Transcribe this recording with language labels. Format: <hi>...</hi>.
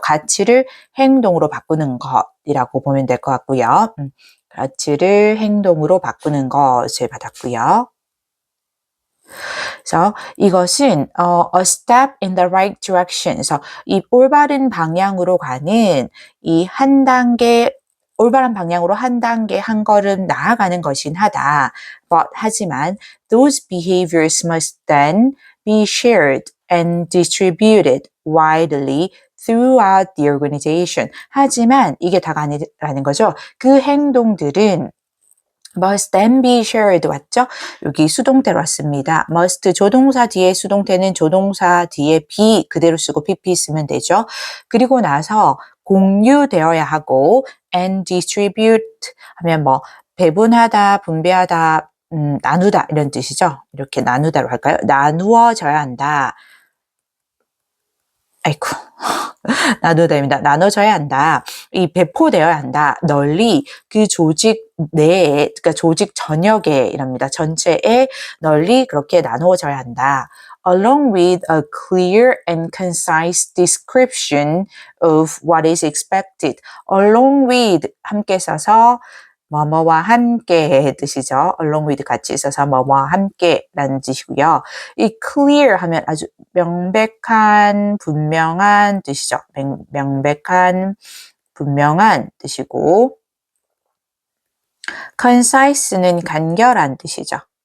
<ko>가치를 행동으로 바꾸는 것이라고 보면 될 것 같고요. 가치를 행동으로 바꾸는 것을 받았고요. 그래서 이것은</ko> <en>a step in the right direction.</en> <ko>그래서 이 올바른 방향으로 가는 이 한 단계 올바른 방향으로 한 단계 한 걸음 나아가는 것인 하다. 하지만</ko> <en>those behaviors must then be shared and distributed widely throughout the organization.</en> <ko>하지만 이게 다가 아니라는 거죠. 그 행동들은</ko> <en>must then be shared</en> <ko>왔죠? 여기 수동태로 왔습니다. must 조동사 뒤에 수동태는 조동사 뒤에 be 그대로 쓰고 pp 쓰면 되죠. 그리고 나서 공유되어야 하고 and distribute 하면 배분하다, 분배하다, 나누다 이런 뜻이죠. 이렇게 나누다로 할까요? 나누어져야 한다. 아이고. 나누다입니다. 나눠져야 한다. 이 배포되어야 한다. 널리 그 조직 내에, 그러니까 조직 전역에 이랍니다. 전체에 널리 그렇게 나누어져야 한다.</ko> <en>Along with a clear and concise description of what is expected.</en> <ko>Along with 함께 써서 뭐뭐와 함께의 뜻이죠. along with 같이 있어서 뭐뭐와 함께라는 뜻이고요. 이 clear 하면 아주 명백한, 분명한 뜻이죠. 명백한, 분명한 뜻이고 concise는 간결한 뜻이죠.</ko>